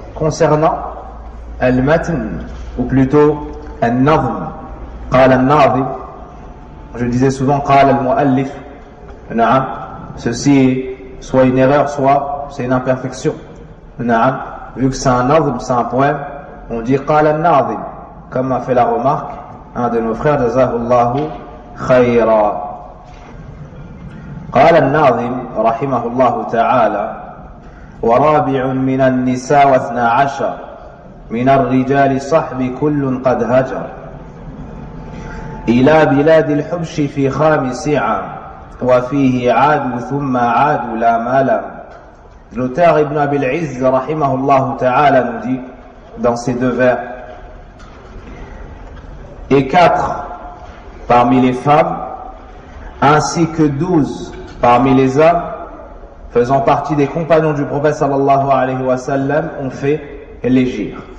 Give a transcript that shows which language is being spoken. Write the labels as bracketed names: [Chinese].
[French] Concernant al-Matn, ou plutôt al-Nazm, [Arabic] قال الناظم, [French] je disais souvent [Arabic] قال المؤلف, [French] na'am, ceci est soit une erreur, soit c'est une imperfection. Na'am, vu que c'est un nazm, c'est un poème, on dit [Arabic] قال الناظم, [French] comme a fait la remarque un de nos frères, [Arabic] jazahullahu khayra. قال الناظم رحمه الله تعالى ورابع من النساء 12 من الرجال صحب كل قد هجر إلى بلاد الحبش في 5 عام وفيه عادوا ثم عادوا لا مال. [French] L'auteur Ibn Abil Izz rahimahullah ta'ala nous dit dans ces 2 vers: et 4 parmi les femmes ainsi que 12 parmi les hommes faisant partie des compagnons du prophète sallallahu alayhi wa sallam ont fait l'hégire.